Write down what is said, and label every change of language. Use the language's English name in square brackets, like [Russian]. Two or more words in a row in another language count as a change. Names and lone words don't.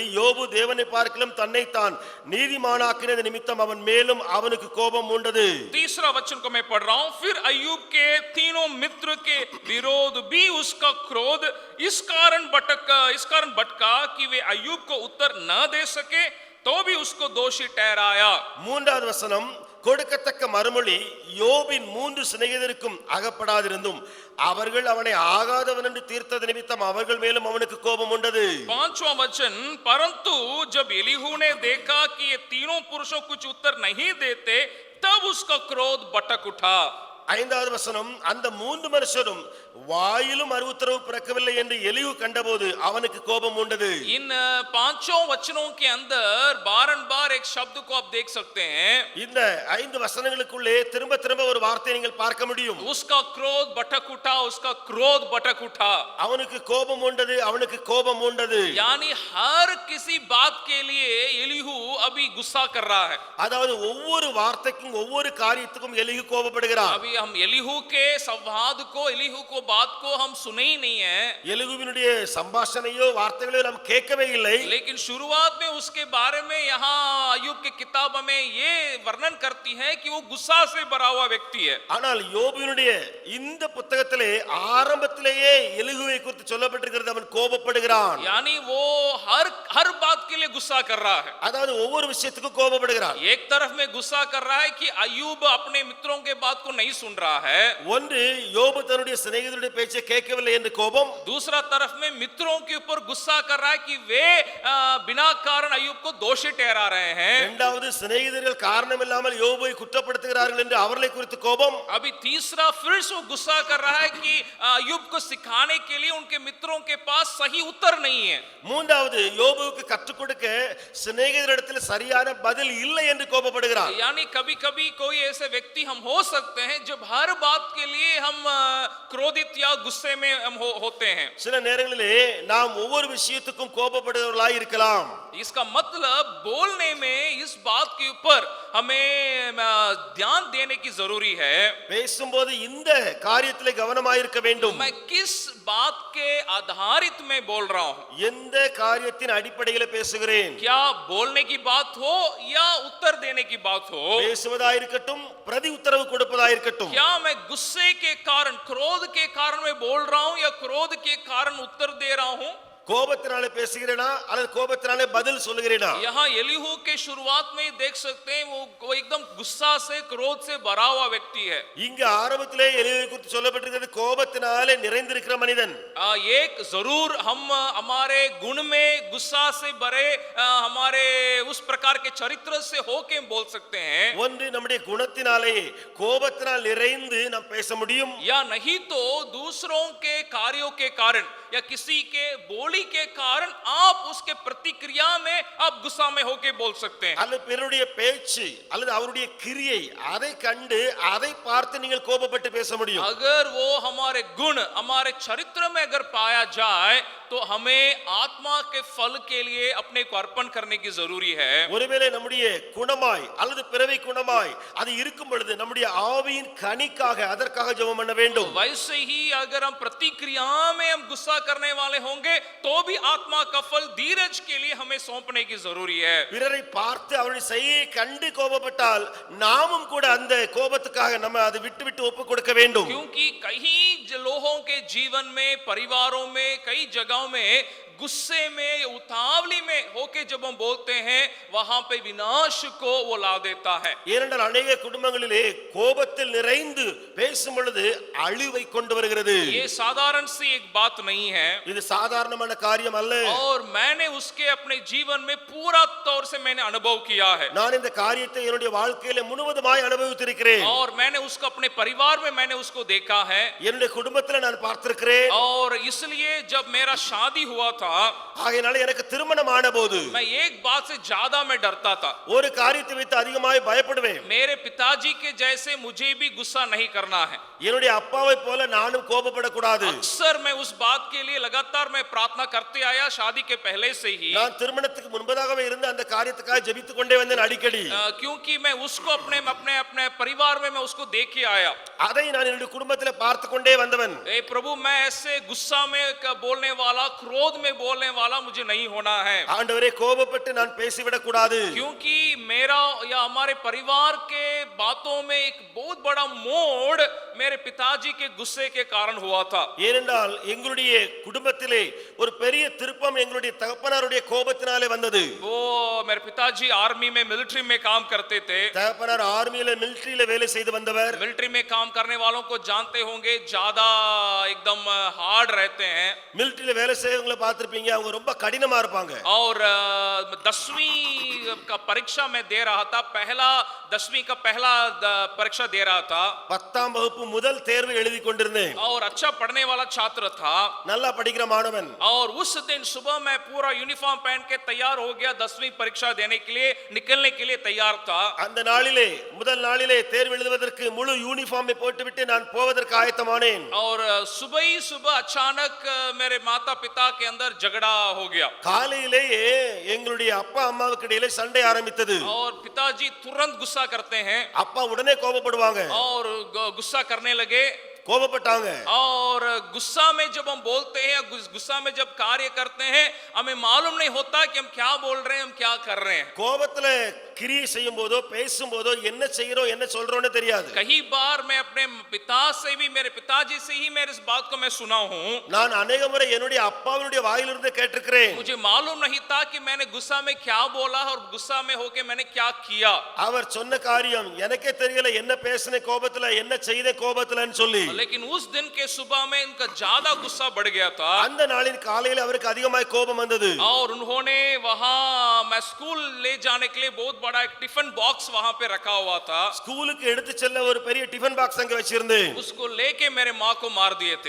[Tamil] யோபு தேவனை பார்க்கலும் தன்னை தான் நீதிமானாக்கினது நிமித்தம் அவன் மேலும் அவனுக்கு கோபம் உண்டது. [Hindi] तीसरा वचन को मैं पढ़ रहा हूं. फिर अय्यूब के तीनों मित्र के विरोध भी उसका क्रोध इस कारण भटका कि वे अय्यूब को उत्तर न दे सके, तो भी उसको दोषी ठहराया. [Tamil] மூன்றாவது வசனம், கொடுக்கத்தக்க மறுமொழி யோபின் 3 சிநேகிதருக்கும் அகப்படாதிருந்தும் அவர்கள் அவனை ஆகாதவன் என்று தீர்த்தது நிமித்தம் அவர்கள் மேலும் அவனுக்கு கோபம் உண்டது. [Hindi] 5वां वचन, परंतु जब एलीहू ने देखा कि ये तीनों पुरुषों कुछ उत्तर नहीं देते, तब उसका क्रोध भटक उठा. [Tamil] 5வது வசனம், அந்த 3 மனுஷரும் வாயிலும் உத்தரவு பிறக்கவில்லை என்று எலிஹு கண்டபோது அவனுக்கு கோபம் உண்டது. [Hindi] इन 5 वचनों के अंदर बारंबार एक शब्द को आप देख सकते हैं. [Tamil] இந்த 5 வசனங்களுக்குள்ளே திரும்ப திரும்ப ஒரு வார்த்தையை நீங்கள் பார்க்க முடியும். [Hindi] उसका क्रोध भटक उठा, उसका क्रोध भटक उठा. [Tamil] அவனுக்கு கோபம் உண்டது, அவனுக்கு கோபம் உண்டது. [Hindi] यानी हर किसी बात के लिए एलीहू अभी गुस्सा कर रहा है. [Tamil] அதாவது ஒவ்வொரு வார்த்தைக்கும் ஒவ்வொரு காரியத்துக்கும் எலிஹு கோபப்படுகிறார். [Hindi] अभी हम एलीहू के संवाद को, एलीहू को बात को हम सुने ही नहीं है. [Tamil] எலிகுவினுடைய சம்பாஷணையோ வார்த்தைகளோ நாம் கேட்கவே இல்லை. [Hindi] लेकिन शुरुआत में उसके बारे में यहाँ अय्यूब की किताब में ये वर्णन करती है कि वो गुस्सा से भरा हुआ व्यक्ति है. [Tamil] ஆனால் யோபுவினுடைய இந்த புத்தகத்திலே ஆரம்பத்திலேயே எலிகுவை குறித்து சொல்லப்பட்டிருக்கிறது, அவன் கோபப்படுகிறான். [Hindi] यानी वो हर बात के लिए गुस्सा कर रहा है. [Tamil] அதாவது ஒவ்வொரு விஷயத்துக்கும் கோபப்படுகிறான். [Hindi] एक तरफ में गुस्सा कर रहा है कि अय्यूब अपने मित्रों के बात को नहीं सुन रहा है. [Tamil] ஒன்று யோபு தன்னுடைய சிநேகிதருடைய பேச்சை கேட்கவில்லை என்று கோபம். [Hindi] दूसरा तरफ में मित्रों के ऊपर गुस्सा कर रहा है कि वे बिना कारण अय्यूब को दोषी ठहरा रहे हैं. [Tamil] இரண்டாவது சிநேகிதர்கள் காரணம் இல்லாமல் யோபுவை குற்றப்படுத்துகிறார்கள் என்று அவர்களை குறித்து கோபம். [Hindi] अभी तीसरा फिर से गुस्सा कर रहा है कि अय्यूब को सिखाने के लिए उनके मित्रों के पास सही उत्तर नहीं है. [Tamil] மூன்றாவது யோபுவுக்கு கற்றுக் கொடுக்க சிநேகிதரிடத்தில் சரியான பதில் இல்லை என்று கோபப்படுகிறார். [Hindi] यानी कभी-कभी कोई ऐसे व्यक्ति हम हो सकते हैं जब हर बात के लिए हम क्रोधित या गुस्से में हम होते हैं. [Tamil] சில நேரங்களிலே நாம் ஒவ்வொரு விஷயத்துக்கும் கோபப்படுகிறவர்களாய் இருக்கலாம். [Hindi] इसका मतलब बोलने में इस बात के ऊपर हमें ध्यान देने की जरूरी है. [Tamil] பேசும்போது இந்த காரியத்திலே கவனமாய் இருக்க வேண்டும். [Hindi] मैं किस बात के आधारित में बोल रहा हूं? [Tamil] எந்த காரியத்தின் அடிப்படையில் பேசுகிறேன்? [Hindi] क्या बोलने की बात हो या उत्तर देने की बात हो? [Tamil] பேசுவதாய் இருக்கட்டும், பிரதி உத்தரவு கொடுப்பதாய் இருக்கட்டும். [Hindi] क्या मैं गुस्से के कारण, क्रोध के कारण मैं बोल रहा हूं या क्रोध के कारण उत्तर दे रहा हूं? [Tamil] கோபத்தினாலே பேசுகிறேனா அல்லது கோபத்தினாலே பதில் சொல்லுகிறேனா? [Hindi] यहाँ एलीहू के शुरुआत में ही देख सकते हैं वो एकदम गुस्सा से, क्रोध से भरा हुआ व्यक्ति है. [Tamil] இங்க ஆரம்பத்திலே எலியாவை குறித்து சொல்லப்பட்டிருக்கிறது கோபத்தினாலே நிறைந்திருக்கிற மனிதன். [Hindi] एक जरूर हम हमारे गुण में गुस्सा से भरे हमारे उस प्रकार के चरित्र से होके बोल सकते हैं. [Tamil] ஒன்று நம்முடைய குணத்தினாலே கோபத்தினால் நிறைந்து நாம் பேச முடியும். [Hindi] या नहीं तो दूसरों के कार्यों के कारण या किसी के बोली बोली के कारण आप उसके प्रतिक्रिया में आप गुस्सा में होके बोल सकते हैं। [Tamil] அல்லது பிறருடைய பேச்சு அல்லது அவருடைய கிரியை அதை கண்டு அதை பார்த்து நீங்கள் கோபப்பட்டு பேச முடியும். [Hindi] अगर वो हमारे गुण हमारे चरित्र में अगर पाया जाए तो हमें आत्मा के फल के लिए अपने को अर्पण करने की जरूरी है। [Tamil] ஒருவேளை நம்முடைய குணமாய் அல்லது பிறவி குணமாய் அது இருக்கும் பொழுது நம்முடைய ஆவியின் கனிக்காக அதற்காக ஜெபம் பண்ண வேண்டும். [Hindi] वैसे ही अगर हम प्रतिक्रिया में हम गुस्सा करने वाले होंगे तो भी आत्मा का फल धीरज के लिए हमें सौंपने की जरूरी है। [Tamil] பிறரை பார்த்து அவருடைய செய்யை கண்டு கோபப்பட்டால் நாமும் கூட அந்த கோபத்துக்காக நம்ம அதை விட்டு விட்டு ஒப்பு கொடுக்க வேண்டும். [Hindi] क्योंकि कई लोगों के जीवन में परिवारों में कई जगहों में गुस्से में उतावली में होके जब हम बोलते हैं वहां पे विनाश को वो ला देता है। [Tamil] ஏனென்றால் अनेक குடும்பங்களிலே கோபத்தில் நிறைந்து பேசும் பொழுது அழிவை கொண்டு வருகிறது. [Hindi] ये साधारण सी एक बात नहीं है, [Tamil] இது சாதாரணமான காரியம் அல்ல. [Hindi] और मैंने उसके अपने जीवन में पूरा तौर से मैंने अनुभव किया है। [Tamil] நான் இந்த காரியத்தை என்னுடைய வாழ்க்கையில முழுவதுமாய் அனுபவித்திருக்கிறேன். [Hindi] और मैंने उसको अपने परिवार में मैंने उसको देखा है। [Tamil] என்னுடைய குடும்பத்துல நான் பார்த்திருக்கிறேன். [Hindi] और इसलिए जब मेरा शादी हुआ था [Tamil] ஆகையால எனக்கு திருமணம் ஆனபோது [Hindi] मैं एक बात से ज्यादा मैं डरता था। [Tamil] ஒரு காரியத்தை வைத்து அதிகமாய் பயப்படுவேன். [Hindi] मेरे पिताजी के जैसे मुझे भी गुस्सा नहीं करना है। [Tamil] என்னுடைய அப்பாவை போல நானும் கோபப்படக்கூடாது. [Hindi] अक्सर मैं उस बात के लिए लगातार मैं प्रार्थना करते आया शादी के पहले से ही, [Tamil] நான் திருமணத்துக்கு முன்பதாகவே இருந்து அந்த காரியத்துக்காக ஜெபித்துக் கொண்டே வந்தேன் அடிக்கடி. [Hindi] क्योंकि मैं उसको अपने अपने अपने परिवार में मैं उसको देख के आया। [Tamil] அதை நான் என்னுடைய குடும்பத்திலே பார்த்து கொண்டே வந்தவன். [Hindi] ए प्रभु, मैं ऐसे गुस्सा में बोलने वाला, क्रोध में बोलने वाला मुझे नहीं होना है। [Tamil] ஆண்டவரே கோபப்பட்டு நான் பேசிவிடக் கூடாது. [Hindi] क्योंकि मेरा या हमारे परिवार के बातों में एक बहुत बड़ा मोड़ मेरे पिताजी के गुस्से के कारण हुआ था। [Tamil] ஏனென்றால் எங்களுடைய குடும்பத்திலே ஒரு பெரிய திருப்பம் எங்களுடைய தகப்பனாருடைய கோபத்தினாலே வந்தது. [Hindi] वो मेरे पिताजी आर्मी में मिलिट्री में काम करते थे। [Tamil] தகப்பனார் ஆர்மியில மிலிட்டரியில வேலை செய்து வந்தவர். [Hindi] मिलिट्री में काम करने वालों को जानते होंगे, ज्यादा एकदम हार्ड रहते हैं। [Tamil] மிலிட்டரியில வேலை செய்யறவங்கள பார்த்திருப்பீங்க, அவங்க ரொம்ப கடினமா இருப்பாங்க. [Hindi] और 10वीं का परीक्षा मैं दे रहा था, पहला 10वीं का पहला परीक्षा दे रहा था। [Tamil] 10ஆம் வகுப்பு முதல் தேர்வு எழுதி கொண்டிருந்தேன். [Hindi] और अच्छा पढ़ने वाला छात्र था। [Tamil] நல்லா படிக்கிற மாணவன். [Hindi] और उस दिन सुबह मैं पूरा यूनिफॉर्म पहन के तैयार हो गया, 10वीं परीक्षा देने के लिए निकलने के लिए तैयार था। [Tamil] அந்த நாளிலே முதல் நாளிலே தேர்வு எழுதுவதற்கு முழு யூனிஃபார்மை போட்டுவிட்டு நான் போவதற்கு ஆயத்தமானேன். [Hindi] और सुबह ही सुबह अचानक मेरे माता पिता के अंदर झगड़ा हो गया। [Tamil] காலையிலேயே எங்களுடைய அப்பா அம்மாவுக்கு இடையிலே சண்டை ஆரம்பித்தது. [Hindi] और पिताजी तुरंत गुस्सा करते हैं [Tamil] அப்பா உடனே கோபப்படுவாங்க. [Hindi] और गुस्सा करने लगे। [Tamil] கோபப்பட்டாங்க. [Hindi] और गुस्सा में जब हम बोलते हैं, गुस्सा में जब कार्य करते हैं, हमें मालूम नहीं होता कि हम क्या बोल रहे हैं, हम क्या कर रहे हैं। [Tamil] கோபத்துல கிரியை செய்யும் போதோ பேசும் போதோ என்ன செய்யறோம் என்ன சொல்றோம்னு தெரியாது. [Hindi] कई बार मैं अपने पिता से भी, मेरे पिताजी से ही मेरे इस बात को मैं सुना हूं। [Tamil] நான் अनेक முறை என்னுடைய அப்பாவினுடைய வாயிலிருந்து கேட்டிருக்கிறேன். [Hindi] मुझे मालूम नहीं था कि मैंने गुस्सा में क्या बोला और गुस्सा में होके मैंने क्या किया। [Tamil] அவர் சொன்ன காரியம் எனக்கே தெரியல, என்ன பேசின கோபத்துல என்ன செய்த கோபத்துலன்னு சொல்லி. [Hindi] लेकिन उस दिन के सुबह में इनका ज्यादा गुस्सा बढ़ गया था। [Tamil] அந்த நாளின் காலையில அவருக்கு அதிகமாய் கோபம் வந்தது. [Hindi] और उन्होंने वहां, मैं स्कूल ले जाने के लिए बहुत बड़ा एक [English] tiffin box [Hindi] वहां पे रखा हुआ था। [Tamil] ஸ்கூலுக்கு எடுத்து செல்ல ஒரு பெரிய [English] tiffin box [Tamil] அங்க வச்சிருந்தேன். [Hindi] उसको लेके मेरे माँ को मार दिए थे।